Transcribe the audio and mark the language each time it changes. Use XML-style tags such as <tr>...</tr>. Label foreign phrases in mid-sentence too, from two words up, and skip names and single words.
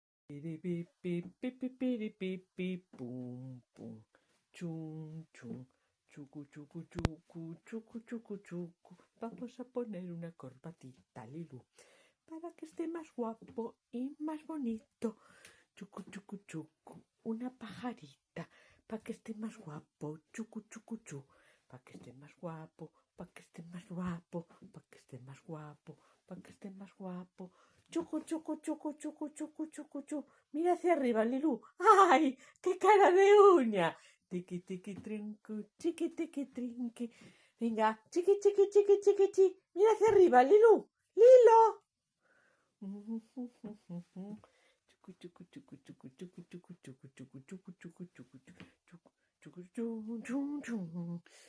<es>Pum, pum. Chum, chum. Chucu, chucu, chucu, chucu, chucu, chucu. Vamos a poner una corbatita, Lilu, para que esté más guapo y más bonito. Chucu, chucu, chucu. Una pajarita, para que esté más guapo. Chucu, chucu, chu. Para que esté más guapo, para que esté más guapo, para que esté más guapo, para que esté más guapo. Chucu, chucu, chucu, chucu, chucu, chucu, chu. Mira hacia arriba, Lilu. ¡Ay! ¡Qué cara de uña! Tiki, tiki, trincu, chiqui, tiki, trinqui. Venga, chiqui, chiqui, chiqui, chiqui, chi. Mira hacia arriba, Lilu. Lilo. Chucu, chucu, chucu, chucu, chucu, chucu, chucu, chucu, chucu, chucu, chucu, chucu, chucu, chucu, chucu.</es>